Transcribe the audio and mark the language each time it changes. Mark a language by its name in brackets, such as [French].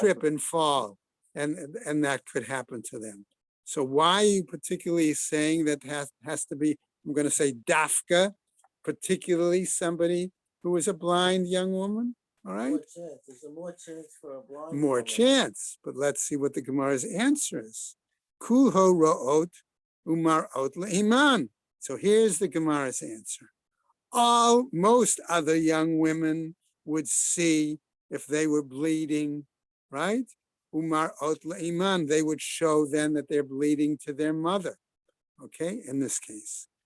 [English] trip and fall, and that could happen to them. So why are you particularly saying that has to be, I'm going to say dafka, particularly somebody who is a blind young woman? All right, More chance. There's a more chance for a blind. more woman. chance. But let's see what the Gemara's answer is. [Aramaic] Kulho ro'ot umar'ot le'iman. [English] So here's the Gemara's answer. Most other young women would see if they were bleeding, right? [Aramaic] Umar ot iman, [English] they would show then that they're bleeding to their mother, okay, in this case.